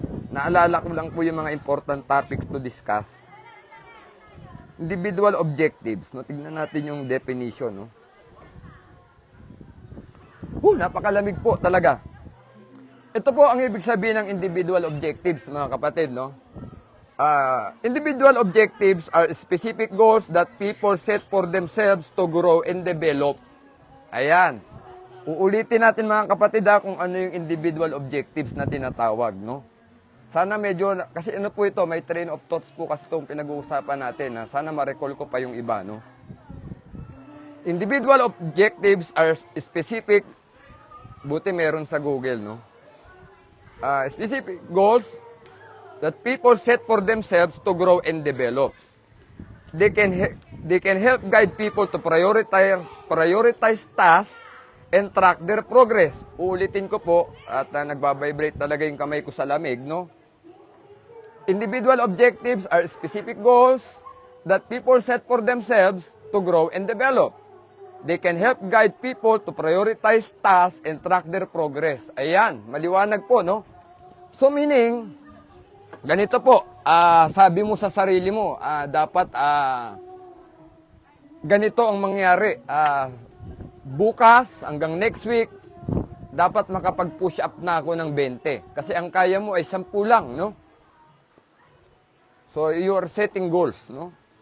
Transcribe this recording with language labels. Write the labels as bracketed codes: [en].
[tl] Naalala ko lang po yung mga [en] important topics to discuss. [tl] Individual objectives, no? Tingnan natin yung definition, no? Napakalamig po talaga. Ito po ang ibig sabihin ng individual objectives, mga kapatid, no? [en] Individual objectives are specific goals that people set for themselves to grow and develop. [tl] Ayan. Uulitin natin, mga kapatid, kung ano yung individual objectives na tinatawag, no? Sana medyo, kasi ano po ito, may train of thoughts po kasi itong pinag-uusapan natin. Sana ma-recall ko pa yung iba, no? [en] Individual objectives are specific, [tl] buti meron sa Google, no? [en] Specific goals that people set for themselves to grow and develop. They can help guide people to prioritize tasks and track their progress. [tl] Uulitin ko po, at nagbabibrate talaga yung kamay ko sa lamig, no? [en] Individual objectives are specific goals that people set for themselves to grow and develop. They can help guide people to prioritize tasks and track their progress. [tl] Ayan, maliwanag po, no? So meaning, ganito po, sabi mo sa sarili mo, dapat ganito ang mangyari. Bukas hanggang next week, dapat makapag-push up na ako ng 20. Kasi ang kaya mo ay 10 lang, no? [en] So you are setting goals, no?